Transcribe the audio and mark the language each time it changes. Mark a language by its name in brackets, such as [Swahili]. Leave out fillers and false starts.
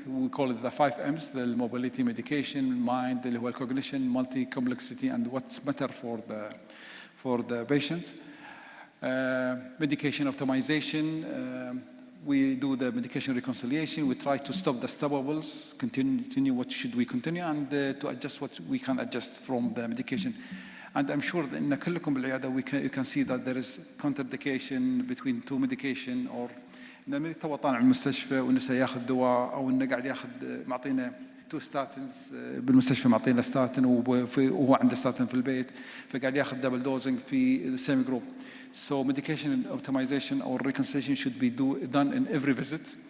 [English] We call it the 5 M's: the mobility, medication, mind, the cognition, multi-complexity, and what's better for the patients. Medication optimization. We do the medication reconciliation. We try to stop the stoppables, continue what should we continue, and to adjust what we can adjust from the medication. And I'm sure that in [Arabic] كلكم بالعيادة [English] you can see that there is contraindication between two medication, [Arabic] or إن المريض تو طالع من المستشفى ونسى ياخذ دواء، أو إنه قاعد ياخذ معطينا 2 statins بالمستشفى، معطينا ستاتين وهو عنده ستاتين في البيت، فقاعد ياخذ دبل دوزنج في [English] the same group. So medication optimization or reconciliation should be done in every visit.